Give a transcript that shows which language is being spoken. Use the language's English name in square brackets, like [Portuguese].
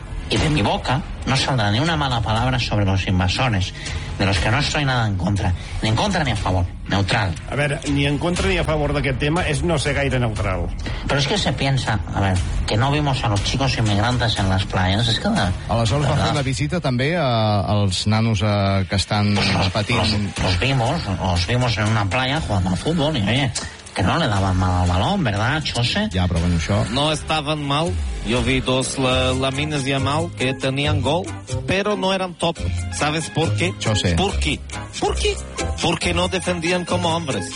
[Spanish] Y de mi boca no saldrá ni una mala palabra sobre los invasores, de los que no estoy nada en contra, ni en contra ni a favor, neutral. A ver, ni en contra ni a favor [Catalan] d'aquest tema es no ser gaire neutral. [Spanish] Pero es que se piensa, a ver, que no vimos a los chicos inmigrantes en las playas, es que... [Catalan] Aleshores va fer la visita també als nanos que estan patint. [Spanish] Los vimos en una playa jugando al fútbol y, oye... Que no le daban mal al balón, ¿verdad, José? Ya, pero bueno, eso... No estaban mal. Yo vi dos lamines y Amal que tenían gol, pero no eran top. ¿Sabes por qué? José. ¿Por qué? ¿Por qué? Porque no defendían como hombres.